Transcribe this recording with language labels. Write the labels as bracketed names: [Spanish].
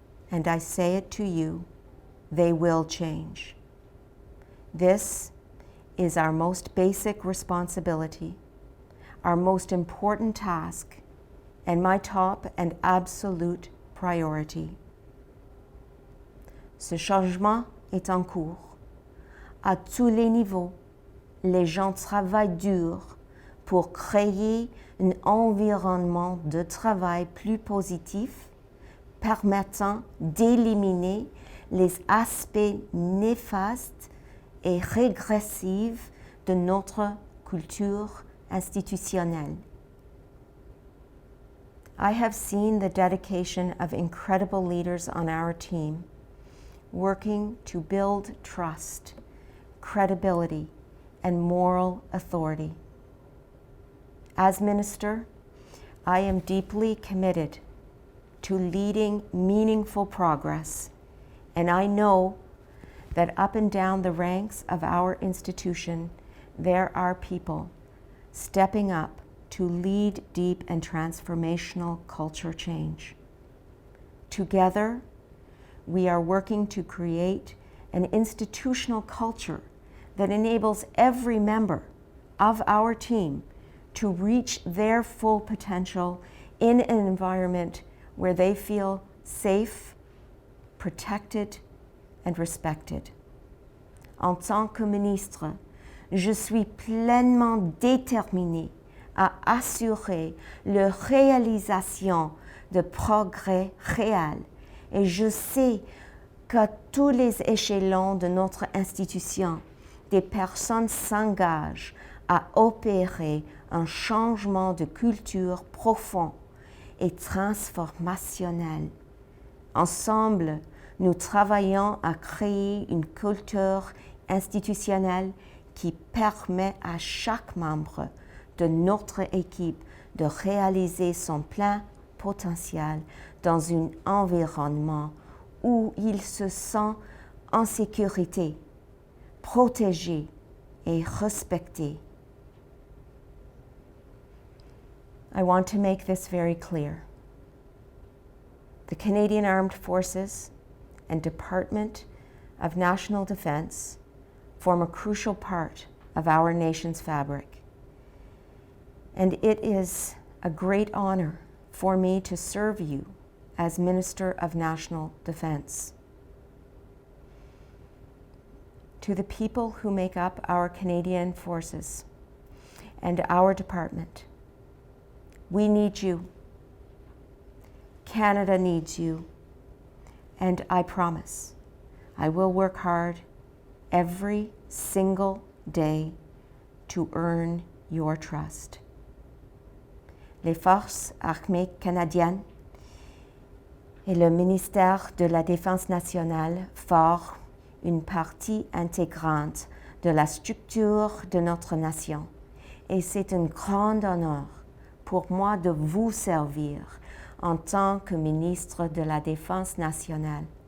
[English] And I say it to you, they will change. This is our most basic responsibility, our most important task, and my top and absolute priority. [French] Ce changement est en cours. À tous les niveaux, les gens travaillent dur pour créer un environnement de travail plus positif, permettant d'éliminer les aspects néfastes et régressifs de notre culture institutionnelle. [English] I have seen the dedication of incredible leaders on our team, working to build trust, credibility, and moral authority. As minister, I am deeply committed to leading meaningful progress, and I know that up and down the ranks of our institution, there are people stepping up to lead deep and transformational culture change. Together, we are working to create an institutional culture that enables every member of our team to reach their full potential in an environment where they feel safe, protected, and respected. [French] En tant que ministre, je suis pleinement déterminée à assurer la réalisation de progrès réels et je sais qu'à tous les échelons de notre institution, des personnes s'engagent à opérer un changement de culture profond et transformationnel. Ensemble, nous travaillons à créer une culture institutionnelle qui permet à chaque membre de notre équipe de réaliser son plein potentiel dans un environnement où il se sent en sécurité, protégé et respecté. [English] I want to make this very clear. The Canadian Armed Forces and Department of National Defence form a crucial part of our nation's fabric. And it is a great honor for me to serve you as Minister of National Defence. To the people who make up our Canadian Forces and our department, we need you. Canada needs you. And I promise I will work hard every single day to earn your trust. [French] Les Forces armées canadiennes et le ministère de la Défense nationale forment une partie intégrante de la structure de notre nation. Et c'est un grand honneur pour moi de vous servir en tant que ministre de la Défense nationale.